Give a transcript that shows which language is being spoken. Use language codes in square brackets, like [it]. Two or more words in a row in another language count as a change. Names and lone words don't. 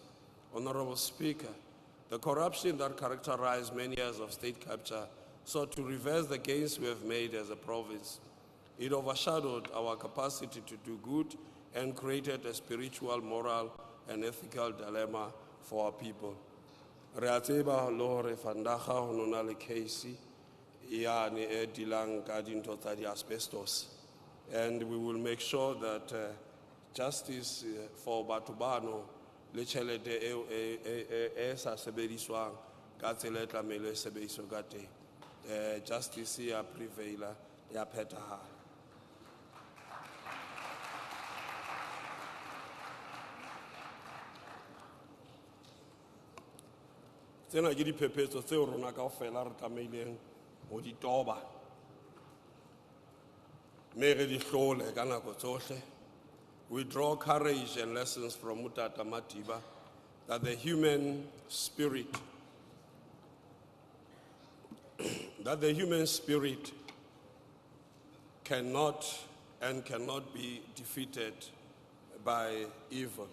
[en] Honorable Speaker, the corruption that characterized many years of state capture sought to reverse the gains we have made as a province. It overshadowed our capacity to do good and created a spiritual, moral, and ethical dilemma for our people. [st] Re a tseba le hore Vandaga ho nona le case yane e dilang ka dintho tsa di-asbestos, [en] and we will make sure that justice for [st] batho bano le tjhelete e sa sebediswang ka tsela e tlamehile e sebediswe ka teng. Justice ya prevaila ya phethahala. Tsena ke diphephetso tseo rona kaofela re tlameileng ho di toba, mme re di hlole ka nako tsohle. [en] We draw courage and lessons from Mutata Matiba that the human spirit cannot be defeated by evil.